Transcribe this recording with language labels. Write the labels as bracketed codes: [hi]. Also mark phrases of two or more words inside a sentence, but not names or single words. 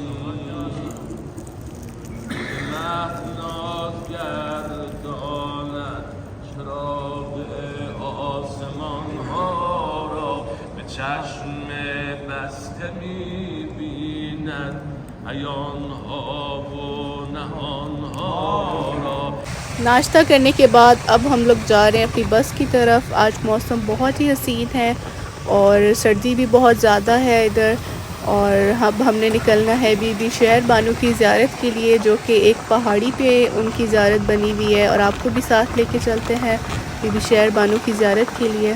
[fa] مهناز گرداند چراغ آسمان ها را به چشم بسته می بیند عیان ها و نهان ها را। [ur] ناشتہ کرنے کے بعد اب ہم لوگ جا رہے ہیں اپنی بس کی طرف. آج موسم بہت ہی حسین ہے اور سردی بھی بہت زیادہ ہے ادھر. اور اب ہم نے نکلنا ہے بی بی شہر بانو کی زیارت کے لیے، جو کہ ایک پہاڑی پہ ان کی زیارت بنی ہوئی ہے، اور آپ کو بھی ساتھ لے کے چلتے ہیں بی بی شہر بانو کی زیارت کے لیے.